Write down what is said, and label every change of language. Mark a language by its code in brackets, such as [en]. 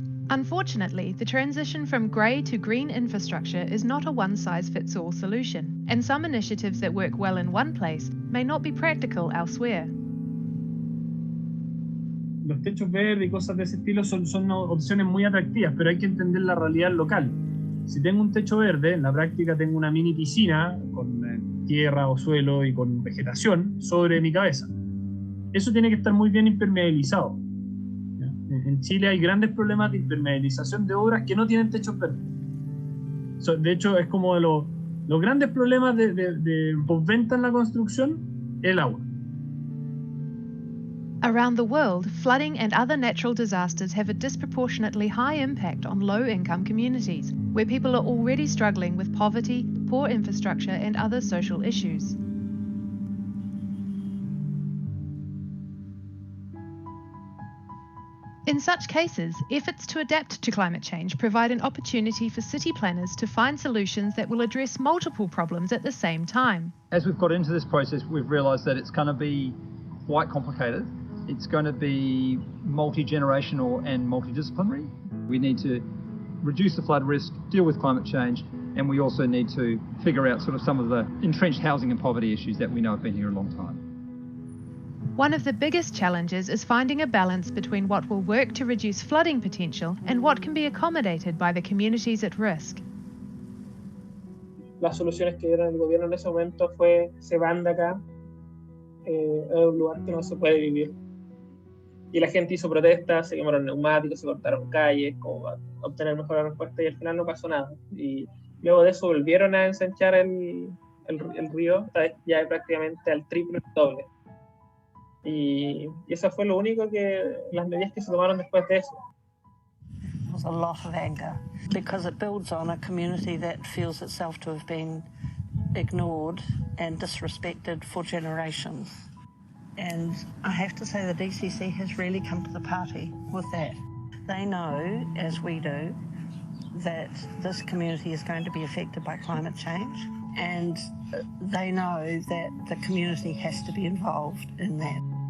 [en] Unfortunately, the transition from grey to green infrastructure is not a one-size-fits-all solution, and some initiatives that work well in one place may not be practical elsewhere. [es] Los techos verdes y cosas de ese estilo son opciones muy atractivas, pero hay que entender la realidad local. Si tengo un techo verde, en la práctica tengo una mini piscina con tierra o suelo y con vegetación sobre mi cabeza. Eso tiene que estar muy bien impermeabilizado. En Chile hay grandes problemas de impermeabilización de obras que no tienen techos verdes. De hecho, es como de los grandes problemas de postventa en la construcción, el agua. [en] Around the world, flooding and other natural disasters have a disproportionately high impact on low-income communities, where people are already struggling with poverty, poor infrastructure, and other social issues. In such cases, efforts to adapt to climate change provide an opportunity for city planners to find solutions that will address multiple problems at the same time. As we've got into this process, we've realised that it's going to be quite complicated. It's going to be multi-generational and multidisciplinary. We need to reduce the flood risk, deal with climate change, and we also need to figure out sort of some of the entrenched housing and poverty issues that we know have been here a long time. One of the biggest challenges is finding a balance between what will work to reduce flooding potential and what can be accommodated by the communities at risk. [es] Las soluciones que dieron el gobierno en ese momento fue se van de acá, es un lugar que no se puede vivir. Y la gente hizo protestas, se quemaron neumáticos, se cortaron calles, como para obtener mejor respuesta, y al final no pasó nada. Y luego de eso volvieron a ensanchar el el río está ya prácticamente al triple doble. Y eso fue lo único las medidas que se tomaron después de eso. [en] There's a lot of anger because it builds on a community that feels itself to have been ignored and disrespected for generations. And I have to say the DCC has really come to the party with that. They know, as we do, that this community is going to be affected by climate change, and they know that the community has to be involved in that.